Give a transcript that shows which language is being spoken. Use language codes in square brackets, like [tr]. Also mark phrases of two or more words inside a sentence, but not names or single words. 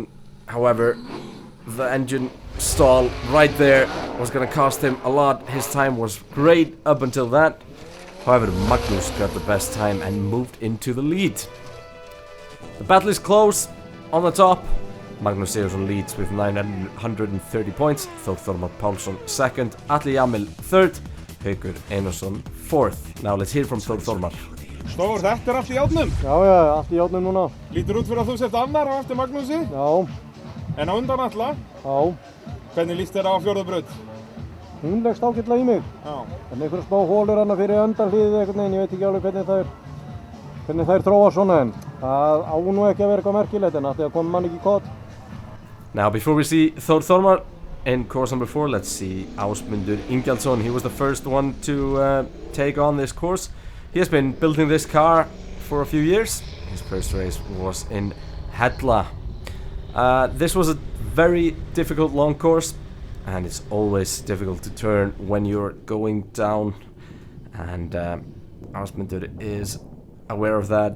[en] However, the engine stall right there was going to cost him a lot. His time was great up until that. However, Magnús got the best time and moved into the lead. The battle is close. On the top, Magnús Sigurðsson leads with 930 points. Þór Þormar Pálsson 2nd, Atli Jamil 3rd, Haukur Einarsson 4th. Now let's hear from Þór Þormar. [is] Stór, þetta allt í járnum? Já, allt í járnum núna. Lítur út fyrir að þú sért annar á eftir Magnúsi? Já. En á undan Atla? Já. Hvernig líst þér á fjórðu braut? Hún leggst ágætlega í mig. Já. En einhverja smá hólur hana fyrir undanhliðið einhvern veginn, ég veit ekki alveg hvernig þær þróa svona, en það á nú ekki að vera eitthvað merkilegt, en að koma mann ekki í kott. [en] Now before we see Þór Þormar in course number 4, let's see Ásmundur Ingjaldsson. He was the first one to take on this course. He has been building this car for a few years. His first race was in Hella. This was a very difficult long course, and it's always difficult to turn when you're going down, and Ásmundur is aware of that.